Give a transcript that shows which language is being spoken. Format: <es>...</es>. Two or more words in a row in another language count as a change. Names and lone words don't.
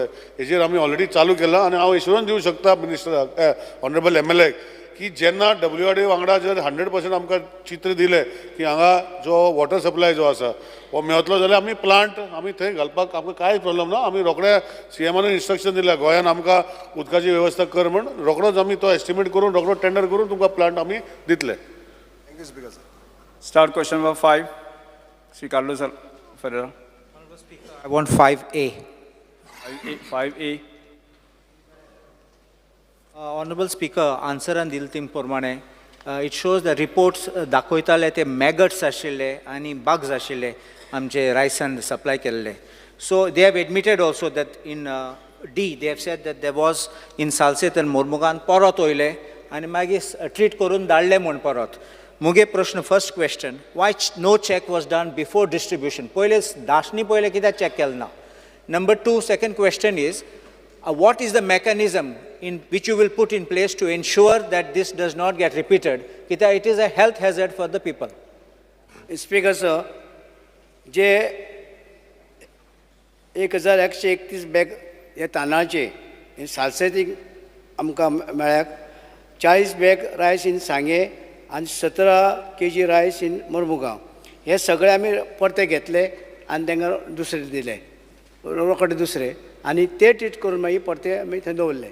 <kok>हेजेर आमी ऑलरेडी चालू केला आनी हांव एश्युरन्स दिवंक शकता मिनिस्टराक</kok> <en>honorable MLA</en> <kok>की जेन्ना WRD वांगडा जर 100% आमकां चित्र दिलें की हांगा जो</kok> <en>water supply</en> <kok>जो आसा हो मेळटलो जाल्यार आमी प्लांट आमी थंय घालपाक आमकां कांय प्रॉब्लम ना. आमी रोखडे CMान इन्स्ट्रक्शन दिल्या गोंयान आमकां उदकाची वेवस्था कर म्हण रोखडोच आमी तो एस्टिमेट करून रोखडो टेंडर करून तुमकां प्लांट आमी दितले.</kok> <en>thank you speaker sir. start question number 5. श्री कार्लोस Ferreira. I want 5A. 5A. Honorable Speaker,</en> <kok>answeran दिल तीम प्रमाणे</kok> <en>it shows the reports</en> <kok>दाखयताले ते maggots आशिल्ले आनी bugs आशिल्ले आमचे रायसान सप्लाय केल्ले.</kok> <en>So they have admitted also that in D they have said that there was in Salset and Mormugan</en> <kok>परत वयले आनी मागीर ट्रीट करून धाडले म्हूण परत. मुगे प्रश्न</kok> <en>first question, why no check was done before distribution?</en> <kok>पहिले दाशनी पहिले कित्याक चेक केले ना?</kok> <en>Number 2, second question is, what is the mechanism in which you will put in place to ensure that this does not get repeated? Because it is a health hazard for the people. Speaker sir,</en> <kok>जे 1131 बॅग हे तांदळाचे सालसेतीक आमकां मेळ्ळ्याक 40 बॅग</kok> <en>rice in</en> <kok>सांगे आनी 17 kg</kok> <en>rice in</en> <kok>मोरमुगांव हे सगळे आमी परते घेतले आनी तांकां दुसरे दिले रोकडे दुसरे आनी ते ट्रीट करून मागीर परते आमी थंय दवरले.</kok>